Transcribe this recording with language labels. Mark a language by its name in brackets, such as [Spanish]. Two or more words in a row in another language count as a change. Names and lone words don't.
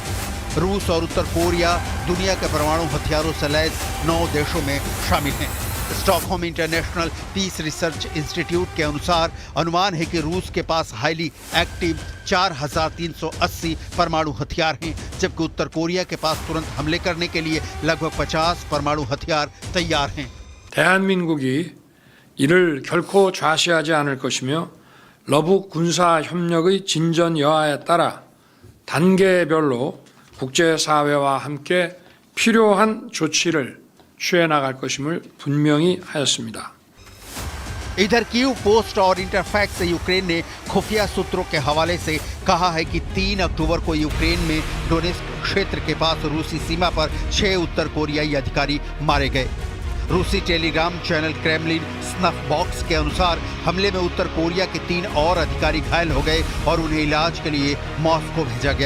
[Hindi] रूस और उत्तर कोरिया दुनिया के परमाणु हथियारों से लैस 9 देशों में शामिल हैं। स्टॉकहोम इंटरनेशनल पीस रिसर्च इंस्टीट्यूट के अनुसार अनुमान है कि रूस के पास [English] highly active [Hindi] 4380 परमाणु हथियार हैं, जबकि उत्तर कोरिया के पास तुरंत हमले करने के लिए लगभग 50 परमाणु हथियार तैयार हैं। [Korean] 대한민국이 이를 결코 좌시하지 않을 것이며 러북 군사 협력의 진전 여하에 따라 단계별로 국제사회와 함께 필요한 조치를 취해 나갈 것임을 분명히 하였습니다. [Hindi] इधर कीव पोस्ट और इंटरफैक्स यूक्रेन ने खुफिया सूत्रों के हवाले से कहा है कि 3 अक्टूबर को यूक्रेन में डोनेस्क क्षेत्र के पास रूसी सीमा पर 6 उत्तर कोरियाई अधिकारी मारे गए। रूसी टेलीग्राम चैनल क्रेमलिन स्नफ बॉक्स के अनुसार हमले में उत्तर कोरिया के 3 और अधिकारी घायल हो गए और उन्हें इलाज के लिए मॉस्को भेजा गया।